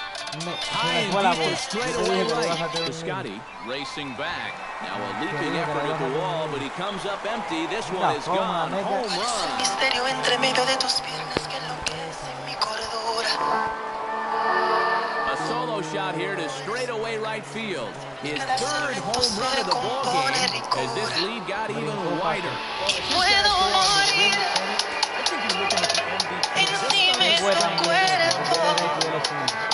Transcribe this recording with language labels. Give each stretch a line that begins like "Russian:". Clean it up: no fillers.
English: High and deep to straight away right. To Scotty, racing back. Now a leaping effort at the wall, but he comes up empty. This one is gone. Home run.
Spanish: Misterio entre medio de tus piernas que enloquece mi cordura.
English: A solo shot here to straightaway right field. His third home run of the ballgame as this lead got even wider.
Spanish: Puedo morir encima de tu cuerpo.